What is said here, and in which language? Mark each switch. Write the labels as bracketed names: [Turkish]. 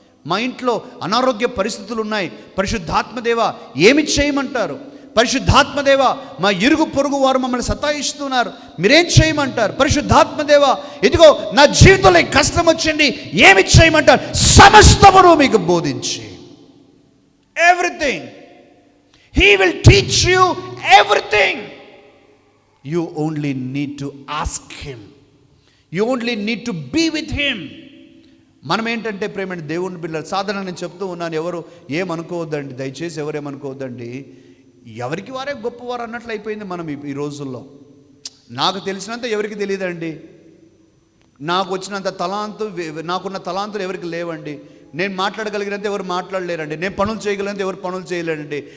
[Telugu] మా ఇంట్లో అనారోగ్య పరిస్థితులు ఉన్నాయి, పరిశుద్ధాత్మ దేవా ఏమి చేయమంటారు? పరిశుద్ధాత్మదేవ మా ఇరుగు పొరుగు వారు మమ్మల్ని సతాయిస్తున్నారు, మీరేం చేయమంటారు? పరిశుద్ధాత్మదేవ ఇదిగో నా జీవితంలో కష్టం వచ్చింది, ఏమి చేయమంటారు? సమస్తమును మీకు బోధించి, everything. [English] He will teach you everything. You only need to ask him. You only need to be with him. [Telugu] మనం ఏంటంటే ప్రేమ దేవుని బిడ్డలు, సాధారణంగా నేను చెప్తూ ఉన్నాను, ఎవరు ఏమనుకోవద్దండి, దయచేసి ఎవరేమనుకోవద్దండి, ఎవరికి వారే గొప్పవారు అన్నట్లు అయిపోయింది మనం ఈ రోజుల్లో. నాకు తెలిసినంత ఎవరికి తెలియదండి, నాకు వచ్చినంత తలాంతు, నాకున్న తలాంతులు ఎవరికి లేవండి, నేను మాట్లాడగలిగినంత ఎవరు మాట్లాడలేరండి, నేను పనులు చేయగలిగినంత ఎవరు పనులు చేయలేరండి.